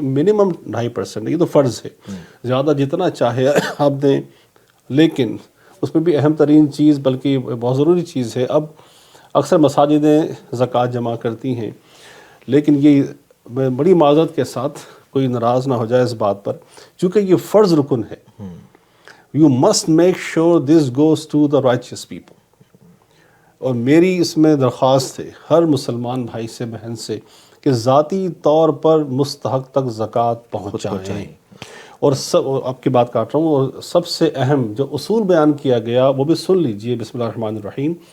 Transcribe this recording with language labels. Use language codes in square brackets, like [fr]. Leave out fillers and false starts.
[ur] Minimum 2.5%. یہ تو فرض ہے. زیادہ جتنا چاہے آپ دیں. لیکن اس میں بھی اہم ترین چیز، بلکہ بہت ضروری چیز ہے، اب اکثر مساجدیں زکوٰۃ جمع کرتی ہیں، لیکن یہ میں بڑی معذرت کے ساتھ کوئی ناراض نہ ہو جائے اس بات پر، چونکہ یہ فرض رکن ہے. [en] You must make sure this goes to the riches people. [ur] اور میری اس میں درخواست ہے ہر مسلمان بھائی سے، بہن سے، کہ ذاتی طور پر مستحق تک زکوٰۃ پہنچائیں. اور آپ کی بات کاٹ رہا ہوں، اور سب سے اہم جو اصول بیان کیا گیا وہ بھی سن لیجئے. بسم اللہ الرحمن الرحیم.